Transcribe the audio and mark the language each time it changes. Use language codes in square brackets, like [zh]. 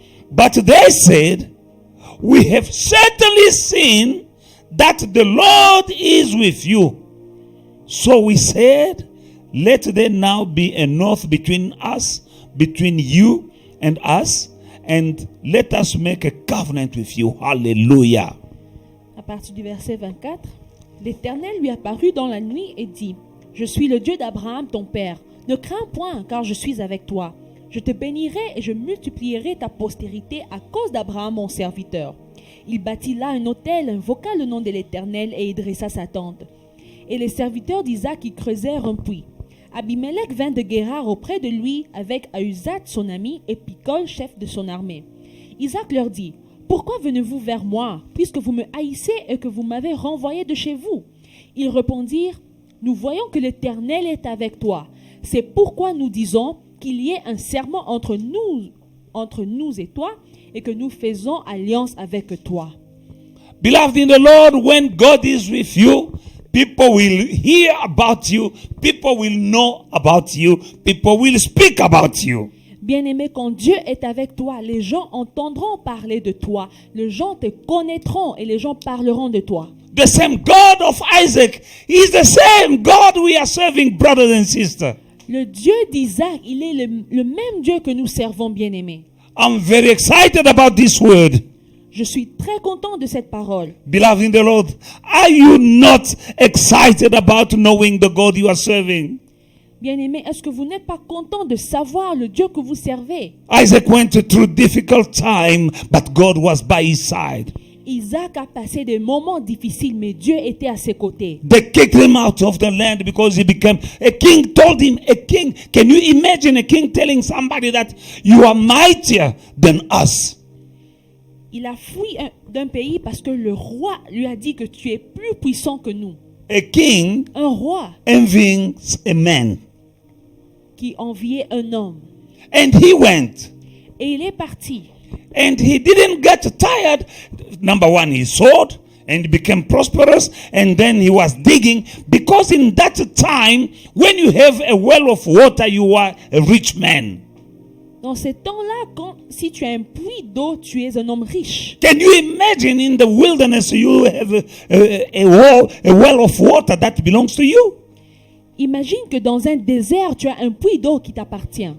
[en] But they said, we have certainly seen that the Lord is with you. So we said, let there now be an oath between us, between you and us, and let us make a covenant with you. Hallelujah. [fr] À partir du verset 24, l'Éternel lui apparut dans la nuit et dit, je suis le Dieu d'Abraham ton père. Ne crains point, car je suis avec toi. Je te bénirai et je multiplierai ta postérité à cause d'Abraham mon serviteur. Il bâtit là un autel, invoqua le nom de l'Éternel et y dressa sa tente. Et les serviteurs d'Isaac y creusèrent un puits. Abimelech vint de Guérar auprès de lui avec Ahuzat son ami et Phicol chef de son armée. Isaac leur dit, pourquoi venez-vous vers moi, puisque vous me haïssez et que vous m'avez renvoyé de chez vous? Ils répondirent, nous voyons que l'Éternel est avec toi. C'est pourquoi nous disons qu'il y ait un serment entre nous et toi, et que nous faisons alliance avec toi. [en] Beloved in the Lord, when God is with you, people will hear about you, people will know about you, people will speak about you. [fr] Bien-aimé, quand Dieu est avec toi, les gens entendront parler de toi, les gens te connaîtront et les gens parleront de toi. [en] The same God of Isaac is the same God we are serving, brothers and sisters. [fr] Le Dieu d'Isaac, il est le même Dieu que nous servons, bien-aimés. [en] I'm very excited about this word. [fr] Je suis très content de cette parole. [en] Beloved in the Lord, are you not excited about knowing the God you are serving? [fr] Bien-aimés, est-ce que vous n'êtes pas content de savoir le Dieu que vous servez? [en] Isaac went through difficult time, but God was by his side. [fr] Isaac a passé des moments difficiles, mais Dieu était à ses côtés. [en] They kicked him out of the land because he became a king. Told him, a king. Can you imagine a king telling somebody that you are mightier than us? [fr] Il a fui d'un pays parce que le roi lui a dit que tu es plus puissant que nous. [en] A king [fr] Un roi [en] envying a man. [fr] qui enviait un homme. [en] And he went. [fr] Et il est parti. [en] And he didn't get tired. Number one, he sold and became prosperous, and then he was digging, because in that time, when you have a well of water, you are a rich man. [fr] Dans ces temps-là, si tu as un puits d'eau, tu es un homme riche. [en] Can you imagine in the wilderness you have a well of water that belongs to you? [fr] Imagine que dans un désert, tu as un puits d'eau qui t'appartient.